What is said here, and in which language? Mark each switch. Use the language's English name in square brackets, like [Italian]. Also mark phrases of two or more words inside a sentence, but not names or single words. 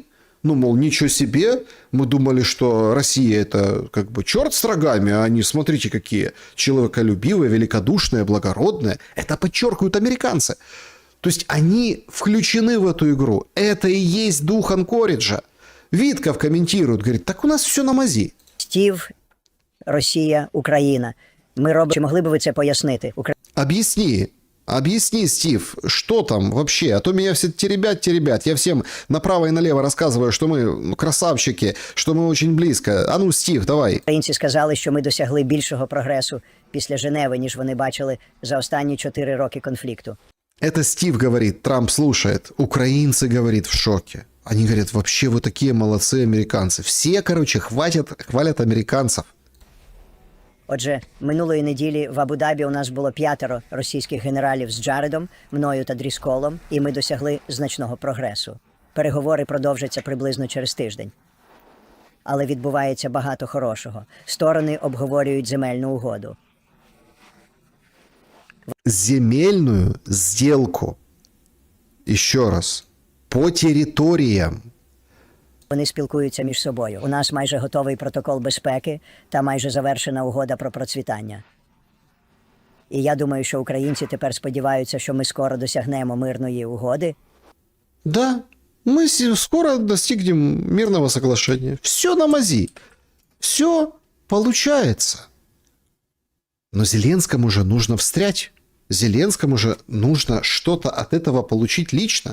[Russian] Ну, мол, ничего себе, мы думали, что Россия это как бы черт с рогами, а они, смотрите, какие человеколюбивые, великодушные, благородные. Это подчеркивают американцы. То есть они включены в эту игру. Это и есть дух Анкориджа. Витков комментирует, говорит, так у нас все на мази. [Ukrainian] Стів, Росія, Україна. Ми робимо, чи могли б ви це пояснити? [Russian] Объясни, Стив, что там вообще? А то меня все теребят. Я всем направо и налево рассказываю, что мы красавчики, что мы очень близко. А ну, Стив, давай. [Ukrainian] Українці сказали, що ми досягли більшого прогресу після Женеви, ніж вони бачили за останні 4 роки конфлікту. [Russian] Это Стив говорит, Трамп слушает. Украинцы, говорит, в шоке. Они говорят, вообще вы такие молодцы, американцы. Все, короче, хвалят американцев. [Ukrainian] Отже, минулої неділі в Абу-Дабі у нас було 5 російських генералів з Джаредом, мною та Дрісколом, і ми досягли значного прогресу. Переговори продовжаться приблизно через тиждень. Але відбувається багато хорошого. Сторони обговорюють земельну угоду. [Russian] Земельную сделку. Еще раз. По территориям. [Ukrainian] Вони спілкуються між собою. У нас майже готовий протокол безпеки та майже завершена угода про процвітання. І я думаю, що українці тепер сподіваються, що ми скоро досягнемо мирної угоди. [Russian] Да, мы скоро достигнем мирного соглашения. Все на мази. Все получается. Но Зеленскому же нужно встрять. Зеленскому же нужно что-то от этого получить лично.